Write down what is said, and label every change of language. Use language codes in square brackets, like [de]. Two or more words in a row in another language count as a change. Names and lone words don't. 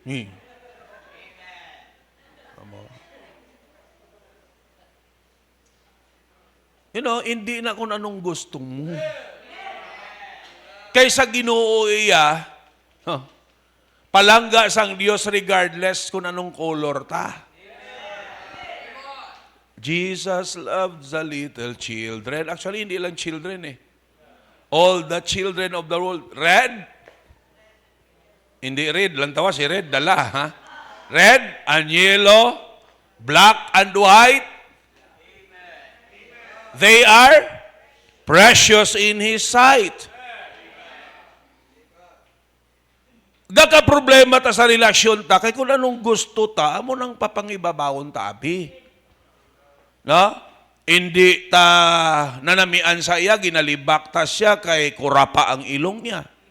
[tl] Hindi na kung anong gusto mo. [hil] Kaysa Ginoo iya, palangga sang Dios regardless [tl] kung anong [hil] color ta. [en] Jesus loves the little children. Actually, [tl] hindi lang [en] children all the children of the world. Red? [hil] Hindi red. Lantawa si red. Dala, ha? [en] Red and yellow, black and white. They are precious in His sight. [hil] Daka problema ta sa relasyon ta, kay [tl] kung anong gusto ta, [hil] amo nang papangibabawon ta, abi. [en] No? [hil] Hindi ta nanamian sa iya, ginalibak ta siya kay kurapa [tl] ang ilong niya.